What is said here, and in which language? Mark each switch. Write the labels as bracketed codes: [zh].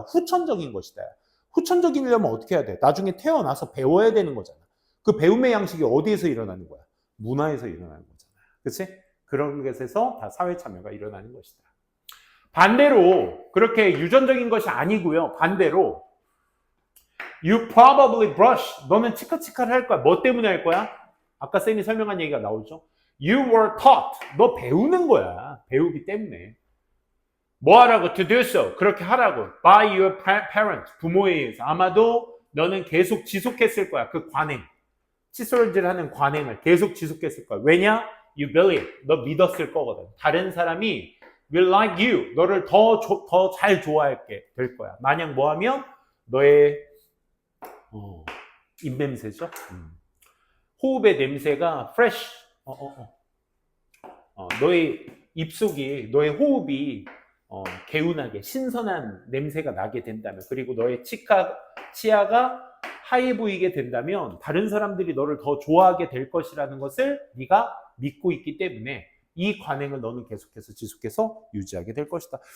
[ko] 후천적인 것이다. 후천적이려면 어떻게 해야 돼? 나중에 태어나서 배워야 되는 거잖아. 그 배움의 양식이 어디에서 일어나는 거야? 문화에서 일어나는 거잖아. 그렇지? 그런 것에서 다 사회 참여가 일어나는 것이다. 반대로 그렇게 유전적인 것이 아니고요. 반대로 [en] You probably brush. [ko] 너는 치카치카를 할 거야. 뭐 때문에 할 거야? 아까 쌤이 설명한 얘기가 나오죠. [en] You were taught. [ko] 너 배우는 거야. 배우기 때문에. 뭐 하라고? [en] To do so. [ko] 그렇게 하라고. [en] By your parents. [ko] 부모에 의해서. 아마도 너는 계속 지속했을 거야. 그 관행. 칫솔질하는 관행을 계속 지속했을 거야. 왜냐? [en] You believe. [ko] 너 믿었을 거거든. 다른 사람이 [en] will like you. [ko] 너를 더 잘 좋아하게 될 거야. 만약 뭐 하면 너의 입냄새죠. 호흡의 냄새가 fresh. 너의 입속이, 너의 호흡이 개운하게 신선한 냄새가 나게 된다면, 그리고 너의 치아가 하얘 보이게 된다면 다른 사람들이 너를 더 좋아하게 될 것이라는 것을 네가 믿고 있기 때문에 이 관행을 너는 계속해서 지속해서 유지하게 될 것이다.